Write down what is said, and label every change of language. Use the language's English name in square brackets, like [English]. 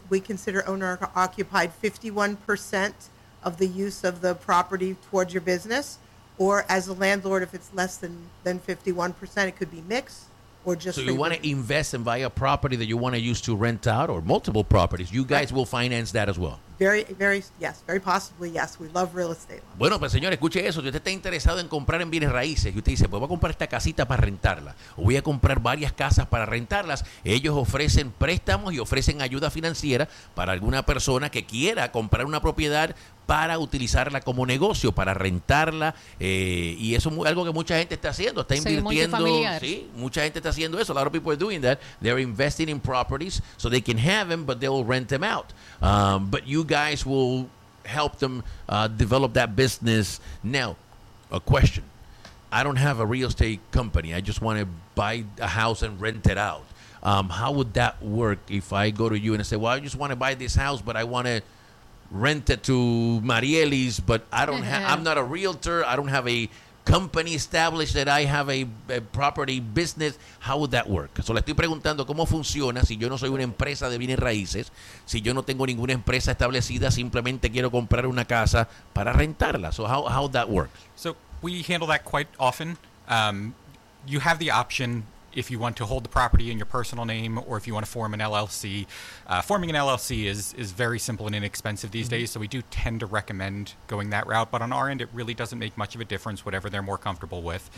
[English] We consider owner-occupied 51% of the use of the property towards your business. Or as a landlord, if it's less than 51%, it could be mixed or just. So you want to invest and buy a property that you want to use to rent out or multiple properties. You guys will finance that as well. Very, very, yes, very possibly, yes. We love real estate. [Spanish] Bueno, pues señores, escuche eso. Si usted está interesado en comprar en bienes raíces y usted dice, pues voy a comprar esta casita para rentarla o voy a comprar varias casas para rentarlas, ellos ofrecen préstamos y ofrecen ayuda financiera para alguna persona que quiera comprar una propiedad para utilizarla como negocio, para rentarla. Y eso es algo que mucha gente está haciendo. Está invirtiendo. Sí, mucha gente está haciendo eso. [English] A lot of people are doing that. They're investing in properties so they can have them, but they'll rent them out. But you guys will help them develop that business. Now, a question. I don't have a real estate company. I just want to buy a house and rent it out. How would that work if I go to you and I say, well, I just want to buy this house, but I want to rent it to Marielis, but I don't I'm not a realtor. I don't have a company established that I have a property business. How would that work? [Spanish] So le estoy preguntando cómo funciona si yo no soy una empresa de bienes raíces, si yo no tengo ninguna empresa establecida, simplemente quiero comprar una casa para rentarla. [English] So how would that work? So we handle that quite often. You have the option if you want to hold the property in your personal name or if you want to form an LLC. Forming an LLC is very simple and inexpensive these mm-hmm. days, so we do tend to recommend going that route. But on our end, it really doesn't make much of a difference, whatever they're more comfortable with.